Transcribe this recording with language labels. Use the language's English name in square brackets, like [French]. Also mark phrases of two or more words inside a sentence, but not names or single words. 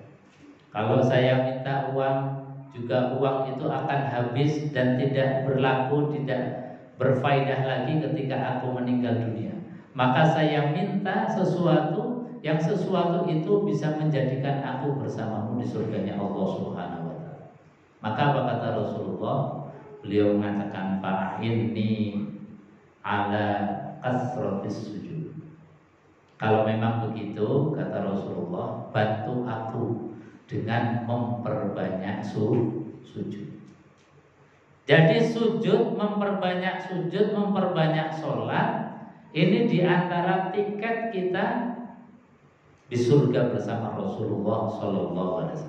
[Indonesian] Kalau saya minta uang, juga uang itu akan habis dan tidak berlaku, tidak berfaedah lagi ketika aku meninggal dunia. Maka saya minta sesuatu yang sesuatu itu bisa menjadikan aku bersamamu di surganya Allah [Arabic] سبحانه وتعالى. [Indonesian] Maka apa kata Rasulullah? Beliau mengatakan, [Arabic] فأعني على كثرة السجود. [Indonesian] Kalau memang begitu, kata Rasulullah, bantu aku dengan memperbanyak sujud. Jadi sujud, memperbanyak sujud, memperbanyak sholat, ini diantara tiket kita di surga bersama Rasulullah SAW.